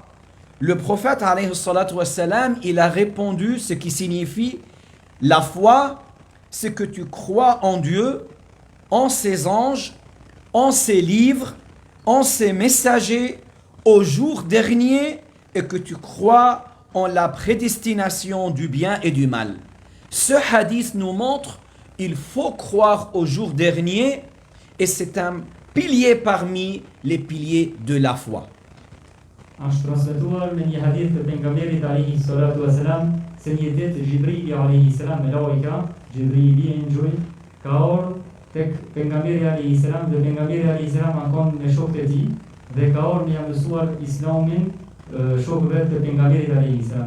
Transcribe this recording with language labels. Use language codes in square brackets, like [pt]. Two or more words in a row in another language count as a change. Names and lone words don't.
[fr] Le prophète [ar] عليه الصلاة والسلام, [fr] il a répondu ce qui signifie la foi, c'est que tu crois en Dieu en ses anges, en ses livres, en ses messagers, au jour dernier, et que tu crois en la prédestination du bien et du mal. Ce hadith nous montre qu'il faut croire au jour dernier, et c'est un pilier parmi les piliers de la foi. [sq] Është transmetuar në një hadith të pejgamberit [ar] عليه الصلاة والسلام [sq] se një ditë Jibrili [ar] عليه السلام [sq] me lajka, Jibrili engjëj, ka ardhur tek pejgamberi [ar] عليه السلام [sq] dhe pejgamberi [ar] عليه السلام [sq] ankon me shokët e tij dhe ka ardhur me ia mësuar Islamin shokëve të pejgamberit [ar] عليه السلام.